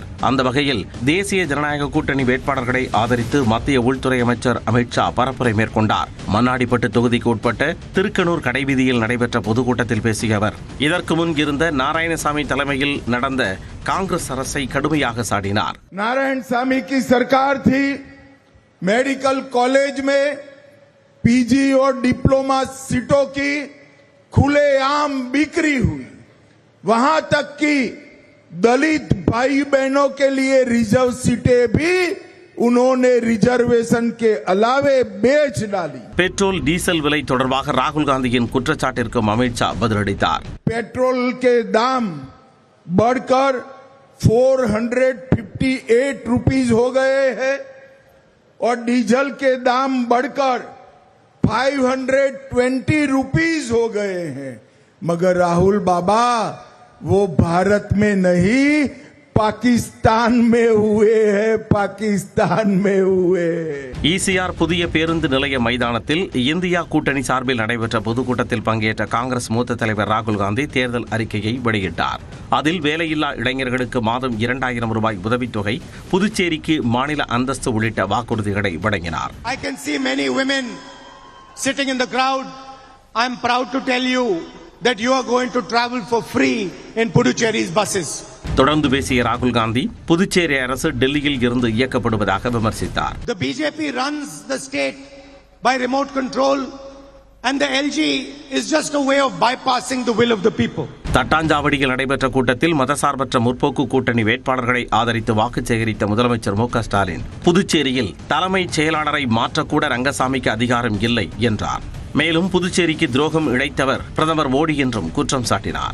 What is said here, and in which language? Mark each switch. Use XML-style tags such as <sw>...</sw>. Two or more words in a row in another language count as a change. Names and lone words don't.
<ta>அந்த வகையில் தேசிய ஜனநாயக கூட்டணி வேட்பாளர்களை ஆதரித்து மத்திய உள்துறை அமைச்சர் அமித் ஷா பரப்புரை மேற்கொண்டார். மண்ணாடிப்பட்டு தொகுதிக்கு உட்பட்ட திருக்கனூர் கடைவீதியில் நடைபெற்ற பொதுக்கூட்டத்தில் பேசிய அவர் இதற்கு முன் இருந்த நாராயணசாமி தலைமையில் நடந்த காங்கிரஸ் அரசை கடுமையாக சாடினார்.</ta> <hi>नारायणसामी की सरकार थी, मेडिकल कॉलेज में पीजी और डिप्लोमा सीटों की खुलेआम बिक्री हुई। वहां तक कि दलित भाई बहनों के लिए रिजर्व सीटें भी उन्होंने रिजर्वेशन के अलावे बेच डाली. पेट्रोल डीजल</hi> <ta>விலை தொடர்பாக ராகுல் காந்தியின் குற்றச்சாட்டிற்கு அமித் ஷா பதிலளித்தார்.</ta> <hi>पेट्रोल के दाम बढ़कर 458 रुपीज हो गए हैं और डीजल के दाम बढ़कर 520 रुपीज हो गए हैं. मगर राहुल बाबा वो भारत में नहीं पाकिस्तान में हुए हैं, पाकिस्तान में हुए.</hi> <ta>ஈசிஆர் புதிய பேருந்து நிலைய மைதானத்தில் இந்தியா கூட்டணி சார்பில் நடைபெற்ற பொதுக்கூட்டத்தில் பங்கேற்ற காங்கிரஸ் மூத்த தலைவர் ராகுல் காந்தி தேர்தல் அறிக்கையை வெளியிட்டார். அதில் வேலையில்லா இளைஞர்களுக்கு மாதம் 2000 ரூபாய் உதவித்தொகை, புதுச்சேரிக்கு மாநில அந்தஸ்து உள்ளிட்ட வாக்குறுதிகளை வழங்கினார்.</ta> <en>I can see many women sitting in the crowd. I am proud to tell you that you are going to travel for free in Puducherry's buses.</en> <ta>தொடர்ந்து பேசிய ராகுல் காந்தி புதுச்சேரி அரசு டெல்லியில் இருந்து இயக்கப்படுவதாக விமர்சித்தார்.</ta> <en>The BJP runs the state by remote control and the LG is just a way of bypassing the will of the people.</en> <ta>தட்டாஞ்சாவடியில் நடைபெற்ற கூட்டத்தில் மதசார்பற்ற முற்போக்கு கூட்டணி வேட்பாளர்களை ஆதரித்து வாக்கு சேகரித்த முதலமைச்சர் மு.க. ஸ்டாலின் புதுச்சேரியில் தலைமைச் செயலாளரை மாற்றக்கூட ரங்கசாமிக்கு அதிகாரம் இல்லை என்றார். மேலும் புதுச்சேரிக்கு துரோகம் இழைத்தவர் பிரதமர் மோடி என்றும் குற்றம் சாட்டினார்.</ta>